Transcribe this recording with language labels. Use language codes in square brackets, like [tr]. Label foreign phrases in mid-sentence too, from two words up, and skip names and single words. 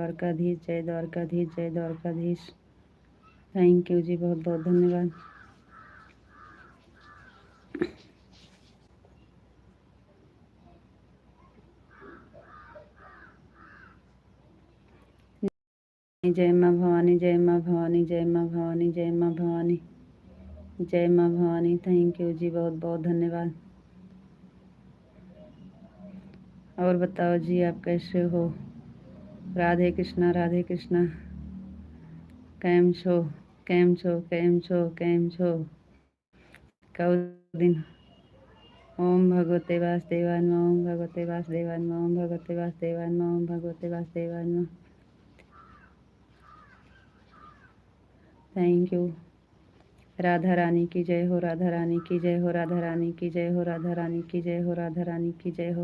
[hi] जय द्वारकाधीश, जय द्वारकाधीश, जय द्वारकाधीश। [en] thank you [hi] जी, बहुत बहुत धन्यवाद। जय माँ भवानी, जय माँ भवानी, जय माँ भवानी, जय माँ भवानी, जय माँ भवानी। [en] thank you [hi] जी, बहुत बहुत धन्यवाद। और बताओ जी, आप कैसे हो? [gu] राधे कृष्णा, राधे कृष्णा। કેમ છો, કેમ છો, કેમ છો, કેમ છો? [hi] कौ दिन। ओम भगवते वासुदेवाय नमः, ओम भगवते वासुदेवाय नमः, ओम भगवते वासुदेवाय नमः, ओम भगवते वासुदेवाय नमः। [en] Thank you. [hi] राधा रानी की जय हो, राधा रानी की जय हो, राधा रानी की जय हो, राधा रानी की जय हो, राधा रानी की जय हो।